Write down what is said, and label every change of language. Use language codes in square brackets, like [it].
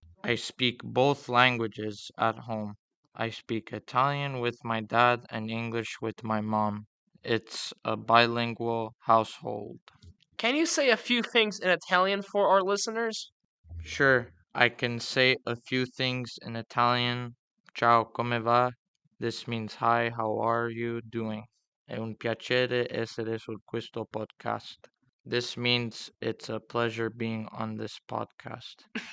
[en] I speak both languages at home. I speak Italian with my dad and English with my mom. It's a bilingual household. Can you say a few things in Italian for our listeners? Sure, I can say a few things in Italian. [it] Ciao, come va? [en] This means hi, how are you doing? [it] È un piacere essere su questo podcast. [en] This means it's a pleasure being on this podcast.